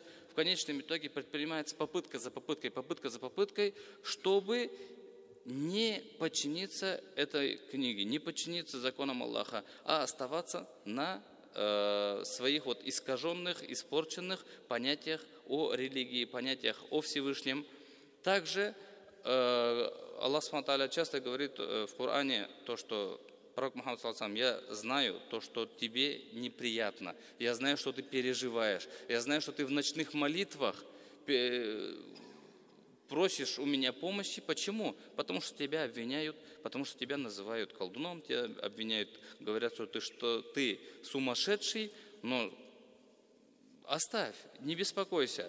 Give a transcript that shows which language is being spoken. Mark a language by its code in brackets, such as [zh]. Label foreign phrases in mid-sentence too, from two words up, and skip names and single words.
[ru] В конечном итоге предпринимается попытка за попыткой, чтобы не подчиниться этой книге, не подчиниться законам Аллаха, а оставаться на своих вот искаженных, испорченных понятиях о религии, понятиях о Всевышнем. Также Аллах [ar] سبحانه و تعالى [ru] часто говорит в Коране то, что пророк Мухаммад [ar] صلى الله عليه و سلم, [ru] я знаю то, что тебе неприятно, я знаю, что ты переживаешь, я знаю, что ты в ночных молитвах просишь у меня помощи. Почему? Потому что тебя обвиняют, потому что тебя называют колдуном, тебя обвиняют, говорят, что ты сумасшедший, но оставь, не беспокойся.